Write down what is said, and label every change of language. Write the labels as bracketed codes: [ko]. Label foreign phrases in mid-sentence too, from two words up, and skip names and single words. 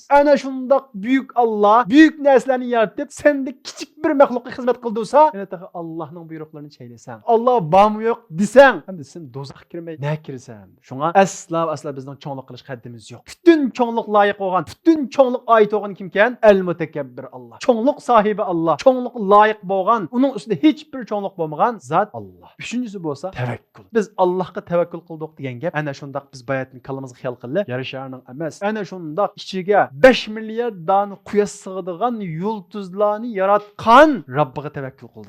[uz] Ana shundoq buyuk Alloh, buyuk narsalarni yaratib, senda kichik bir maxluqqa xizmat qildirsa, yana Allohning buyruqlarini chaylasan, Alloh bormi yo'q desang, endi sen do'zaxga kirmay ne kirsan? Shunga aslo bizning cho'nglik qilish haddimiz yo'q. Butun cho'nglik loyiq bo'lgan, butun cho'nglik oyat bo'lgan kimkan? El-mutakabbir Allah. Cho'nglik sahibi Allah. Cho'nglik loyiq bo'lgan, uning ustida hech bir cho'nglik bo'lmagan zot Allah. Uchinchisi bo'lsa tavakkul. Biz Allohga tavakkul qildik degan gap ana shundoq biz bayatni kallamizga xiyol qilib, yer sharining emas, ana shundoq ichiga 5 milliard dona quyosh sig'adigan yulduzlarni yaratgan Robbiga tavakkul qildik.